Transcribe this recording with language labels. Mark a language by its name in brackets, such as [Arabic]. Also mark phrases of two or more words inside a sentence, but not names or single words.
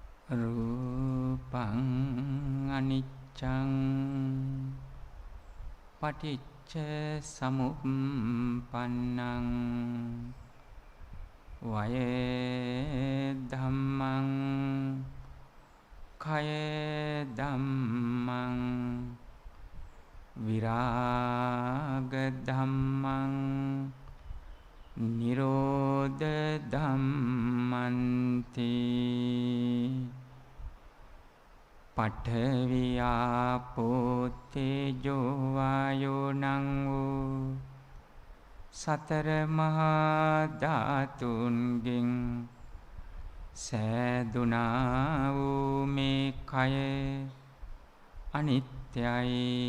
[Pali] රූපං අනිච්චං පටිච්ච සමුප්පන්නං වය ධම්මං කය ධම්මං විරාග ධම්මං නිරෝධ ධම්මන්ති පඨවි ආපෝ තේජෝ වායෝ [Sinhala] නං වූ සතර මහා ධාතුන්ගෙන් සෑදුනා වූ මේ කය අනිත්‍යයි